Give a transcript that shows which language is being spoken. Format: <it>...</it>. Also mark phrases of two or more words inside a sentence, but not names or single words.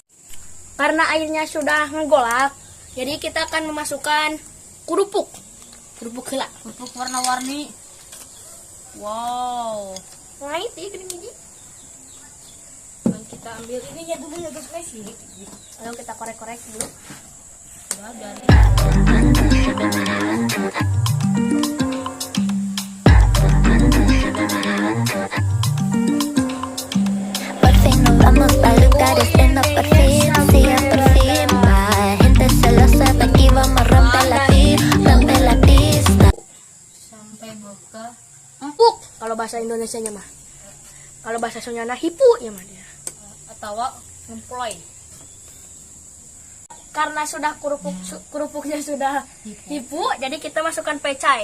<id>Karena airnya sudah menggolak, jadi kita akan memasukkan kerupuk. Kerupuk gila. Kerupuk warna-warni. Wow. Nah itu gini. Dan kita ambil ininya dulu ya guys. Lalu kita korek-korek dulu. Udah dari.</id> <es>Por fin nos vamos a lugares que no por fin, sí, por fin. La gente celosa de aquí vamos a romper la pista.</es> <id>Sampai buka. Empuk kalau bahasa Indonesianya mah. Kalau bahasa Sundana hipu ya mah dia. Atau ngemploy. Karena sudah kerupuknya sudah hipu, jadi kita masukkan pecai.</id>